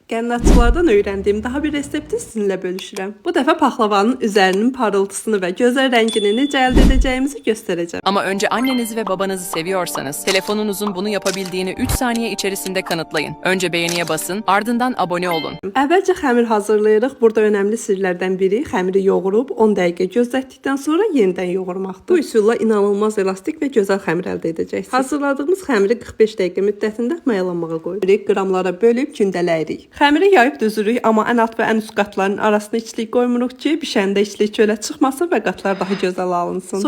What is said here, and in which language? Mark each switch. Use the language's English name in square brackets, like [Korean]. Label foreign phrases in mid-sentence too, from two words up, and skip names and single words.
[Azerbaijani] Qənnatçılardan öyrəndiyim daha bir resepti sizinlə bölüşürəm. Bu dəfə paxlavanın üzərinin parıltısını və gözəl rəngini necə əldə edəcəyimizi göstərəcəm. [Turkish] Ama önce annenizi ve babanızı seviyorsanız telefonunuzun bunu yapabildiğini 3 saniye içerisinde kanıtlayın. Önce beğeniye basın, ardından abone olun. [Azerbaijani] Əvvəlcə xəmir hazırlayırıq. Burada önəmli sirlərdən biri xəmiri yoğurub 10 dəqiqə gözlətdikdən sonra yenidən yoğurmaqdır. Bu üsulla inanılmaz elastik və gözəl xəmir əldə edəcəksiniz. Hazırladığımız xəmiri 45 dəqiqə müddətində mayalanmağa qoyuruq. Qramlara bölüb gündələyirik. Xəmiri yayıb düzürük, amma ən alt və ən üst qatların arasına içlik qoymuruq ki, bişəndə içlik çölə çıxmasın və qatlar daha gözəl alınsın.